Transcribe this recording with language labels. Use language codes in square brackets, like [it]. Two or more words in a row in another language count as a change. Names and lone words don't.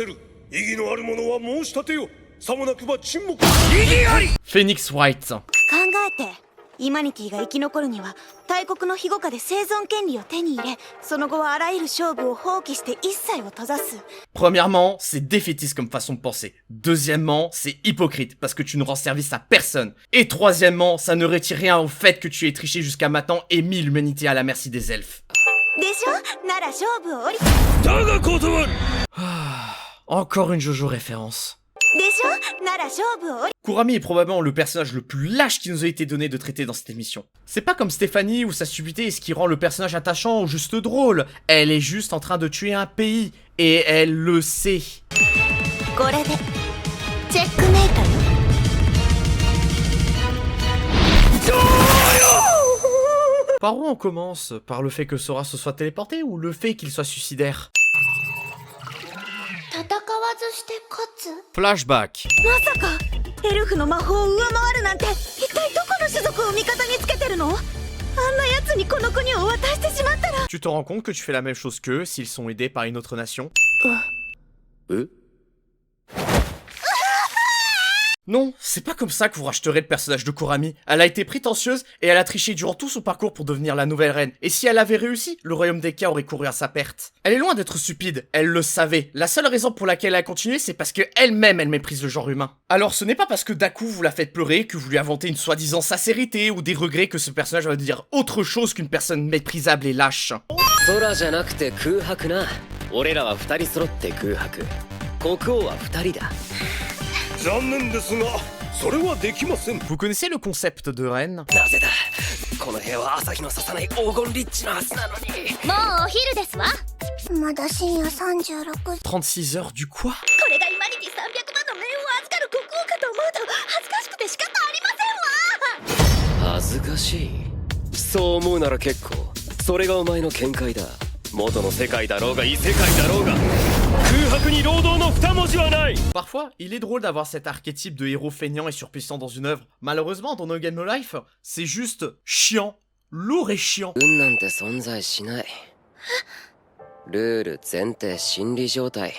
[ja] Phoenix Wright. ってイマニティが生き残るには大国の庇護下で生存権利を手に入れ、その後はあらゆる勝負を放棄して一切を閉ざす。 [fr] Premièrement, c'est défaitiste comme façon de penser. Deuxièmement, c'est hypocrite parce que tu ne rends service à personne. Et troisièmement, ça ne retire rien au fait que tu aies triché jusqu'à maintenant et mis l'humanité à la merci des elfes. [ja] でしょ。なら勝負を降り。 [fr] Encore une Jojo référence. [ja] でしょ。なら勝負を降り。 [fr] Kurami est probablement le personnage le plus lâche qui nous a été donné de traiter dans cette émission. C'est pas comme Stéphanie où sa stupidité est ce qui rend le personnage attachant ou juste drôle. Elle est juste en train de tuer un pays. Et elle le sait. [ja] これでチェックメイトよ。 [fr] Par où on commence? Par le fait que Sora se soit téléporté ou le fait qu'il soit suicidaire? [ja] 戦わずして勝つ。 [fr] Flashback. [ja] まさかエルフの魔法を上回るなんて、一体どこの種族を味方につけてるの？あんな奴にこの国を渡してしまったら。 [fr] Tu te rends compte que tu fais la même chose qu'eux s'ils sont aidés par une autre nation? Non, c'est pas comme ça que vous racheterez le personnage de Kurami. Elle a été prétentieuse et elle a triché durant tout son parcours pour devenir la nouvelle reine. Et si elle avait réussi, le royaume d'Eka aurait couru à sa perte. Elle est loin d'être stupide, elle le savait. La seule raison pour laquelle elle a continué, c'est parce que elle-même, elle méprise le genre humain. Alors ce n'est pas parce que Daku vous la faites pleurer que vous lui inventez une soi-disant sincérité ou des regrets que ce personnage va dire autre chose qu'une personne méprisable et lâche. [ja] 空じゃなくて空白な。俺らは二人揃って空白。国王は二人だ。残念ですが、それはできません。 [fr] Vous connaissez le concept de reine? [ja] なぜだ。この部屋は朝日の差さない黄金リッチのはずなのに。もうお昼ですわ。まだ深夜36。 [fr] 36 heures du quoi? [ja] これがイマニティ300万の命を預かる国王かと思うと恥ずかしくて仕方ありませんわ。恥ずかしい。そう思うなら結構。それがお前の見解だ。元の世界だろうが異世界だろうが。 [fr] Parfois, il est drôle d'avoir cet archétype de héros feignant et surpuissant dans une œuvre. Malheureusement, dans No Game No Life, c'est juste chiant. Lourd et chiant. [ja] 運なんて存在しない。ルール、前提、心理状態。